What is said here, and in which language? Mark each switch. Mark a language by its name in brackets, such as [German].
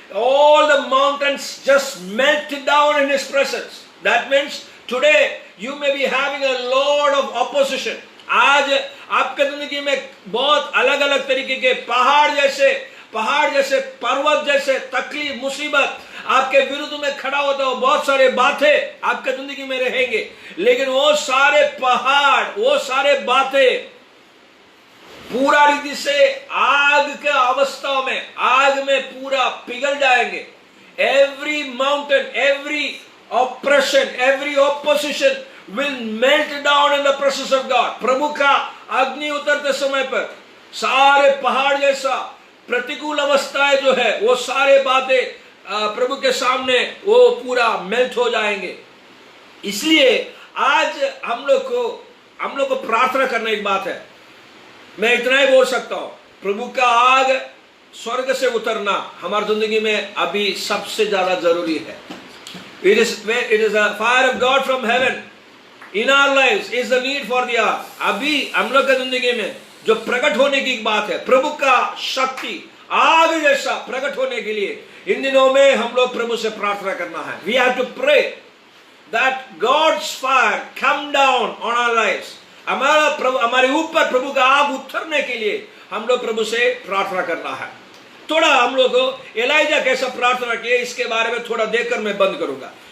[English] All the mountains just melted down in his presence. That means today you may be having a lot of opposition. [Hindi] आज आपके जिंदगी में बहुत अलग अलग तरीके के पहाड़ जैसे पर्वत जैसे तकलीफ मुसीबत आपके विरुद्ध में खड़ा होता हो, बहुत सारे बातें आपके जिंदगी में रहेंगे। लेकिन वो सारे पहाड़, वो सारे बातें पूरा रीति से आग के अवस्था में, आग में पूरा पिघल जाएंगे। [English] Every mountain, every oppression, every opposition will melt down in the presence of God. [Hindi] प्रभु का अग्नि उतरते समय पर सारे पहाड़ जैसा प्रतिकूल अवस्थाएं जो है, वो सारे बातें प्रभु के सामने वो पूरा मेल्ट हो जाएंगे। इसलिए आज हम लोग को प्रार्थना करना एक बात है। मैं इतना ही बोल सकता हूं, प्रभु का आग स्वर्ग से उतरना हमारी जिंदगी में अभी सबसे ज्यादा जरूरी है। [English] It is a fire of God from heaven in our lives is the need for the hour. [Hindi] अभी हम लोग की जिंदगी में जो प्रकट होने की बात है, प्रभु का शक्ति आग जैसा प्रकट होने के लिए इन दिनों में हम लोग प्रभु से प्रार्थना करना है। [English] We have to pray that God's fire come down on our lives. [Hindi] हमारे ऊपर प्रभु का आग उतरने के लिए हम लोग प्रभु से प्रार्थना करना है। थोड़ा हम लोग एलाइजा कैसा प्रार्थना किए इसके बारे में थोड़ा देखकर मैं बंद करूंगा.